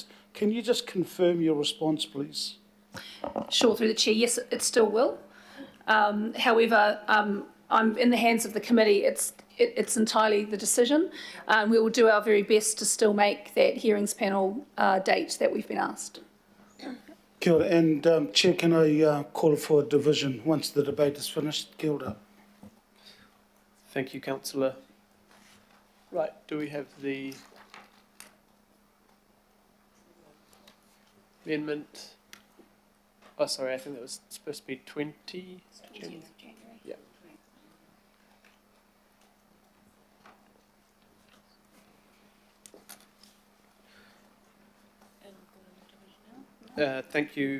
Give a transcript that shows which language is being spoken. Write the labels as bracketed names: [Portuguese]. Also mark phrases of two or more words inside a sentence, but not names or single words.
[English] Can you just confirm your response, please? Sure, through the chair, yes, it still will. However, I'm in the hands of the committee. It's entirely the decision. We will do our very best to still make that hearings panel date that we've been asked. [Māori] Kia ora. [English] And Chair, can I call for a division once the debate is finished? [Māori] Kia ora. [English] Thank you, Councillor. Right, do we have the amendment? Oh, sorry, I think that was supposed to be 20 January. Yeah. Thank you.